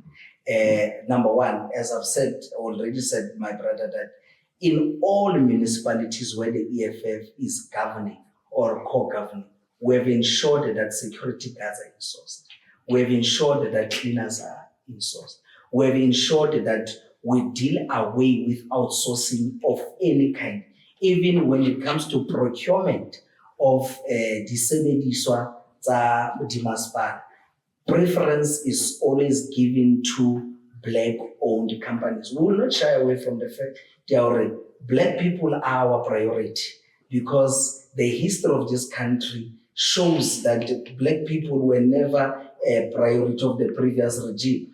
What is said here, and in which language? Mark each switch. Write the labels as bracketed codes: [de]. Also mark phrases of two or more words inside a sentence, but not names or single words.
[en] Number one, as I've already said, my brother, that in all municipalities where the EFF is governing or co-governing, we have ensured that security guards are insourced. We have ensured that cleaners are insourced. We have ensured that we deal away with outsourcing of any kind, even when it comes to procurement of [st] disebediswa tsa dimasepala. [en] Preference is always given to Black-owned companies. We will not shy away from the fact that Black people are our priority because the history of this country shows that Black people were never a priority of the previous regime.